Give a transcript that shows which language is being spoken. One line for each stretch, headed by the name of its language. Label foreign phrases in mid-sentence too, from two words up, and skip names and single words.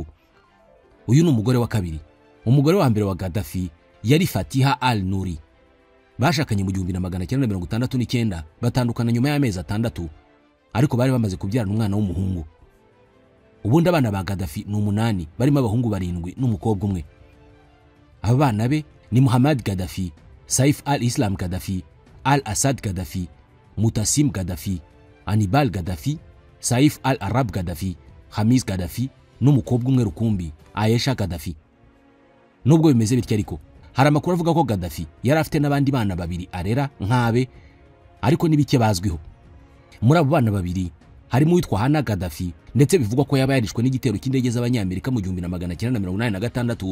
Kinyarwanda: Uyu ni umugore wa kabiri. Umugore wa mbere wa Gaddafi yari Fatiha al-Nuri. Bashakanye mu 1969 batandukana nyuma y'amezi 6, ariko bari bamaze kubyarana umwana w'umuhungu. Ubundi abana ba Gaddafi ni 8 barimo abahungu 7 n'umukobwa umwe. Aba bana be ni Muhammad Gaddafi, Saif al-Islam Gaddafi, al-Assad Gaddafi, Mutasim Gaddafi, Anibal Gaddafi, Saif al-Arab Gaddafi, Hamis Gaddafi n'umukobwa umwe rukumbi Aisha Gaddafi. Nubwo bimeze bityo ariko hari amakuru avuga ko Gaddafi yari afite n'abandi bana babiri arera nkabe, ariko nibike bazwiho. Muri abo bana babiri harimo witwa Hana Gaddafi, ndetse bivugwa ko yaba yarishwe n'igitero cy'indege z'abanyamerika mu 1986.